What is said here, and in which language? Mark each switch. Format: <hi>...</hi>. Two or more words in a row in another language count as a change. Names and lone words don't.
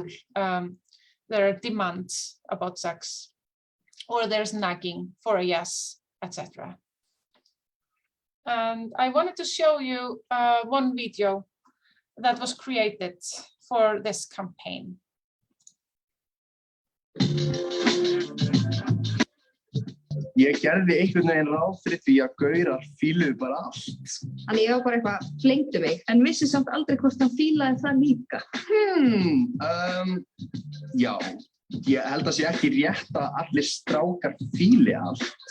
<en>There are demands about sex, or there's nagging for a yes, etc. And I wanted to show you one video that was created for this campaign.</en> <is>Ég gerði einhvern veginn ráð fyrir því að gaurar fíluðu bara allt. Þannig ég var bara eitthvað, flengdu mig, en vissi samt aldrei hvort hann fílaði það líka. Já, ég held að sé ekki rétt að allir strákar fíli allt.</is>